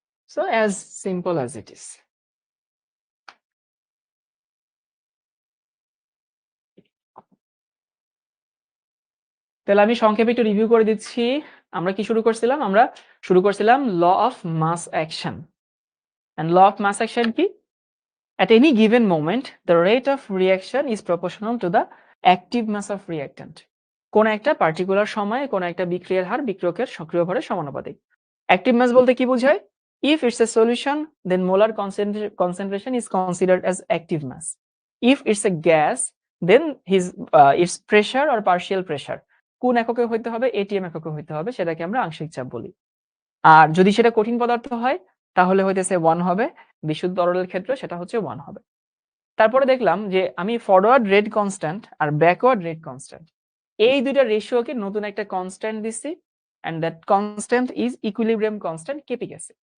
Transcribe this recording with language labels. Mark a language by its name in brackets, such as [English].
[English] So as simple as it is. [Bangla] তাহলে আমি সংক্ষেপে একটু রিভিউ করে দিচ্ছি। আমরা কি শুরু করছিলাম? আমরা শুরু করছিলাম law of mass action. [English] And law of mass action কি? At any given moment, the rate of reaction is proportional to the active mass of reactant. [Bangla] কোন একটা পার্টিকুলার সময়ে কোন একটা বিক্রিয়ার হার বিক্রিয়কের সক্রিয় ভরের সমানুপাতিক। অ্যাক্টিভ মাস বলতে কি বোঝায়? [English] If it's a solution, then molar concentration is considered as active mass. If it's a gas, then its pressure or partial pressure [Bangla] কোন এককে হইতে হবে? ATM এককে হইতে হবে, সেটাকে আমরা আংশিক চাপ বলি। আর যদি সেটা কঠিন পদার্থ হয় তাহলে হইতেছে 1 হবে, বিশুদ্ধ তরলের ক্ষেত্রে সেটা হচ্ছে 1 হবে। তারপরে দেখলাম যে আমি ফরওয়ার্ড রেট কনস্ট্যান্ট আর ব্যাকওয়ার্ড রেট কনস্ট্যান্ট, এই দুইটা রেশিওকে নতুন একটা কনস্ট্যান্ট দিছি, [English] and that constant is equilibrium constant [Bangla] KP গ্যাসে।